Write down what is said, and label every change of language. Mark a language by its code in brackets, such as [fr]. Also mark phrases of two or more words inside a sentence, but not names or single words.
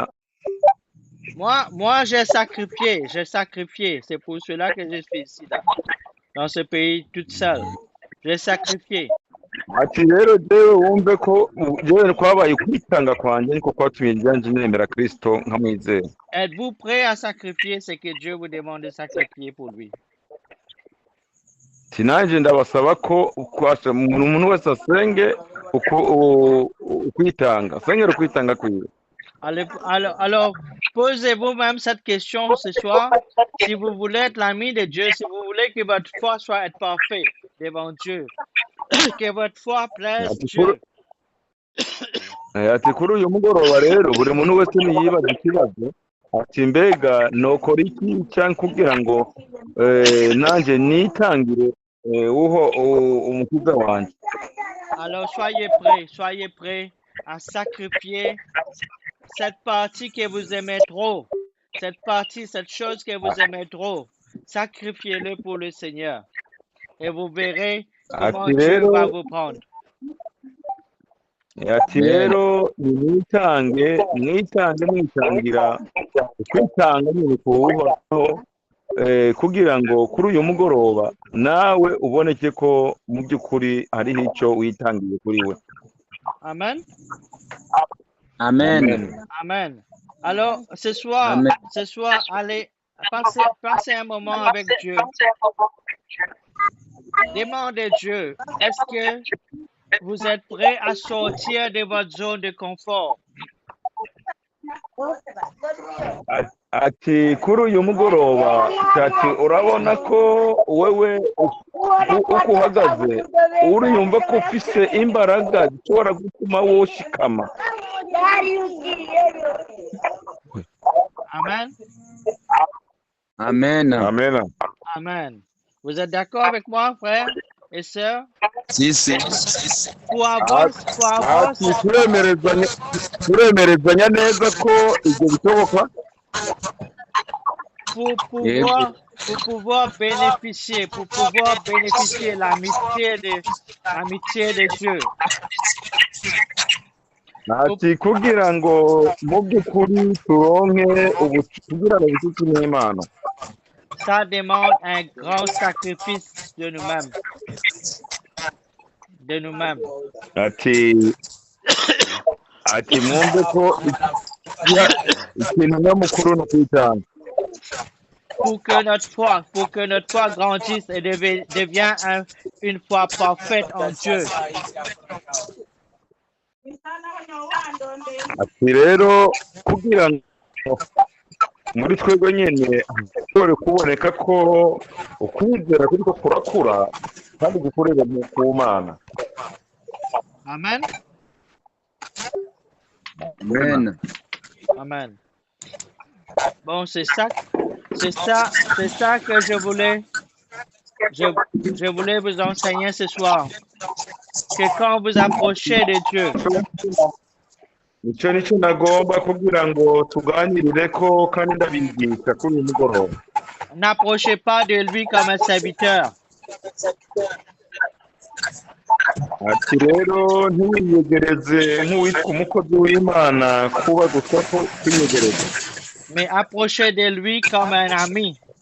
[fr] Moi j'ai sacrifié. C'est pour cela que je suis ici, là, dans ce pays, toute seule. J'ai sacrifié. [rn] Ati rero jewe wumve ko jewe kwabaye kwitanga kwanjye niko kwatumye njye nemera Kristo nkamwizera. [fr] Êtes-vous prêt à sacrifier ce que Dieu vous demande de sacrifier pour lui? [rn] Sinanje ndabasaba ko umuntu wese asenge ukwitanga. Asengera ukwitanga kwiwe. [fr] Alors, posez-vous même cette question ce soir. Si vous voulez être l'ami de Dieu, si vous voulez que votre foi soit être parfait devant Dieu, que votre foi plaise Dieu. [rn] Ati kuri uyu mugoroba rero buri muntu wese niyibaza ikibazo ati mbega nokora iki cyangwa kugira ngo nanje nitangire uho umukiza wanjye. [fr] Alors soyez prêts à sacrifier cette partie que vous aimez trop, cette chose que vous aimez trop. Sacrifiez-le pour le Seigneur et vous verrez comment Dieu va vous prendre. [rn] Ati rero mwitangira kwitanga nyine kuwuhoraho kugira ngo kuri uyu mugoroba nawe uboneke ko mu by'ukuri hariho icyo witangiye kuri we. Amen. Amen. [fr] Alors ce soir, allez passer un moment avec Dieu. Demandez Dieu, est-ce que vous êtes prêt à sortir de votre zone de confort? [rn] Ati kuri uyu mugoroba ati urabona ko wewe uko uhagaze uriyumva ko ufise imbaraga zishobora gutuma woshikama. Amen. [fr] Vous êtes d'accord avec moi, frère et sœur? Si. Pour avoir [rn] turemerezanya neza ko ibyo bishoboka. [fr] Pour pouvoir bénéficier l'amitié de Dieu. [rn] ati kugira ngo mu by'ukuri turonke kugira ngo bifite n'Imana. [fr] Ça demande un grand sacrifice de nous-mêmes. De nous-mêmes. [rn] Ati mwumve ko ikintu nyamukuru no kwitanga. [fr] Pour que notre foi grandisse et devienne une foi parfaite en Dieu. [rn] Ati rero kugira ngo muri twebwe nyene dore kuboneka ko ukwizera kuriko kurakura kandi gukorera ku Mana. Amen. Amen. Amen. [fr] Bon, c'est ça que je voulais vous enseigner ce soir. Que quand vous approchez de Dieu, [rn] nicyo nagomba kugira ngo tuganirire ko kandi ndabigisha kuri uyu mugoroba. [fr] N'approchez pas de lui comme un serviteur. [rn] Ati rero ntiwiyegereze nk'uwitwa umukozi w'Imana kuba gusa ko kwiyegereza. [fr] Mais approchez de lui comme un ami.